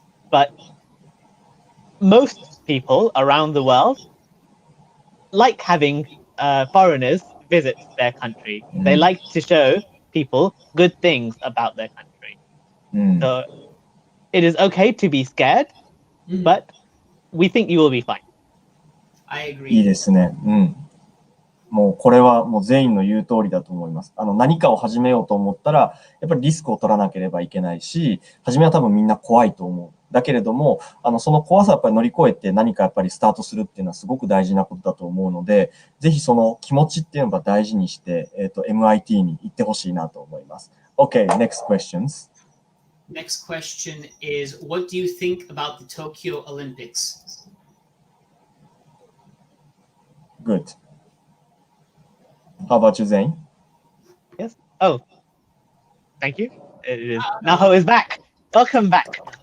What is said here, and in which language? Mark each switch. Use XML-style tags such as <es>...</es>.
<en>But most people around the world like having foreigners visit their country. They like to show people good things about their country. So it is okay to be scared, but we think you will be fine. I agree.</en> <ja>いいですね。もうこれはもう全員の言う通りだと思います。何かを始めようと思ったら、やっぱりリスクを取らなければいけないし、初めは多分みんな怖いと思う。だけれども、その怖さをやっぱり乗り越えて何かやっぱりスタートするっていうのはすごく大事なことだと思うので、ぜひその気持ちっていうのを大事にして、MIT に行ってほしいなと思います。</ja> <en>Okay, next questions. Next question is, what do you think about the Tokyo Olympics? Good. How about you, Zane? Yes. Oh, thank you. Naho is back. Welcome back.</en>